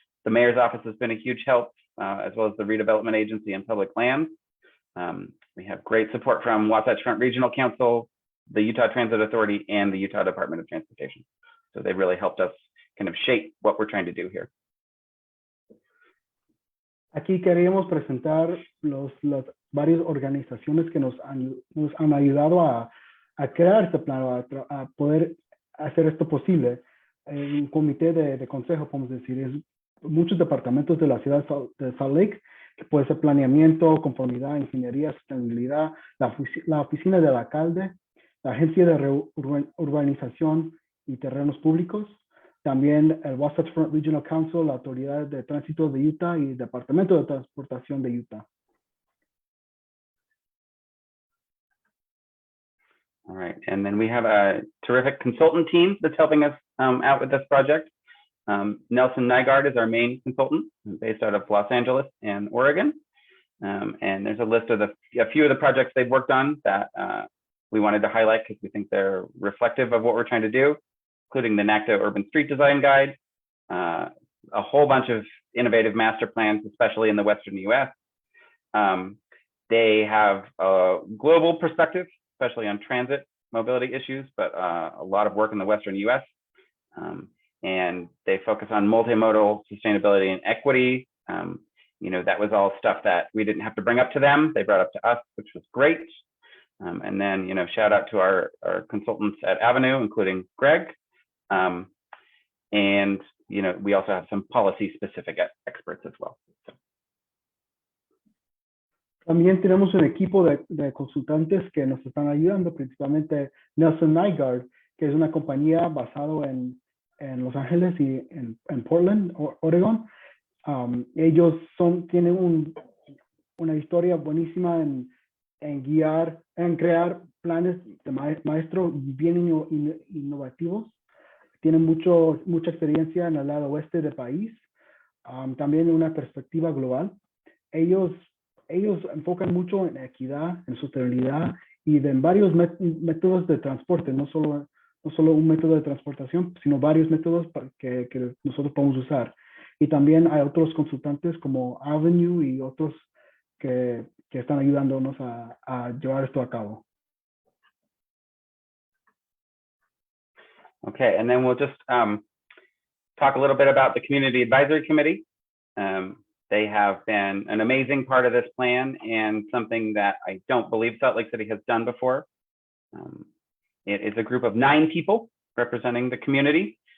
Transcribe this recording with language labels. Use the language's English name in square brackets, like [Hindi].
[English] The mayor's office has been a huge help, as well as the redevelopment agency and public lands. We have great support from Wasatch Front Regional Council, the Utah Transit Authority, and the Utah Department of Transportation. So they really helped us kind of shape what we're trying to do here. [Spanish] Aquí queríamos presentar las varias organizaciones que nos han ayudado a crear este plan, a poder hacer esto posible. Un comité de consejo, podemos decir, muchos departamentos de la ciudad de Salt Lake, que puede ser planeamiento, conformidad, ingeniería, sostenibilidad, la oficina del alcalde, la agencia de urbanización y terrenos públicos, también el Wasatch Front Regional Council, la autoridad de tránsito de Utah y el departamento de transportación de Utah. [English] All right, and then we have a terrific consultant team that's helping us out with this project. Nelson Nygaard is our main consultant, based out of Los Angeles and Oregon. And there's a list of a few of the projects they've worked on that we wanted to highlight because we think they're reflective of what we're trying to do, including the NACTA Urban Street Design Guide, a whole bunch of innovative master plans, especially in the Western US. They have a global perspective, especially on transit mobility issues, but a lot of work in the Western US. And they focus on multimodal sustainability and equity. You know, that was all stuff that we didn't have to bring up to them. They brought up to us, which was great. And then, you know, shout out to our consultants at Avenue, including Greg. And, you know, we also have some policy specific experts as well. So. [Spanish] También tenemos un equipo de consultantes que nos están ayudando, principalmente Nelson Nygaard, que es una compañía basada en Los Ángeles y en Portland, Oregon. Ellos tienen una historia buenísima en crear planes de maestro bien innovativos. Tienen mucha experiencia en el lado oeste del país, también una perspectiva global. Ellos enfocan mucho en equidad, en sostenibilidad y en varios métodos de transporte, no solo un método de transportación, sino varios métodos que nosotros podemos usar. Y también hay otros consultantes como Avenue y otros que están ayudándonos a llevar esto a cabo. [English] Okay, and then we'll just talk a little bit about the Community Advisory Committee. They have been an amazing part of this plan and something that I don't believe Salt Lake City has done before. It is a group of 9 people representing the community.